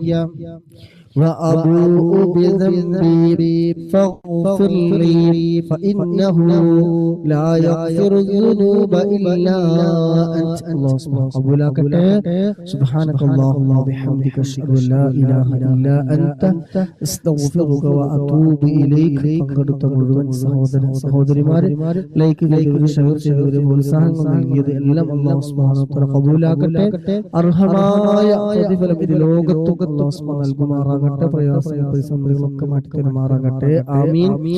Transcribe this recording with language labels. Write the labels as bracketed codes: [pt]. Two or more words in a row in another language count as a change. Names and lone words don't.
[ar] وأبوء بذنبي فاغفر لي فإنه لا يغفر الذنوب إلا أنت. الله سبحانه قبولك. سبحانك اللهم وبحمدك أشهد أن لا إله إلا أنت أستغفرك وأتوب إليك. [ml] പങ്കെടുത്ത മുഴുവൻ സഹോദരിമാരെ ലൈക്ക് ചെയ്തവര് ഷെയർ ചെയ്തവര് പ്രോത്സാഹനം നൽകിയത് എല്ലാം അല്ലാഹു [ar] سبحانه وتعالى [ml] ഖബൂലാക്കട്ടെ. അർഹമായ പ്രതിഫലം ഇത് ലോകത്തൊക്കെ അല്ലാഹു സുബ്ഹാനഹു നൽകുമാറാകട്ടെ. പ്രയാസങ്ങൾ പ്രതിസന്ധികളൊക്കെ മാറ്റി തരുമാറാകട്ടെ. ആമീൻ.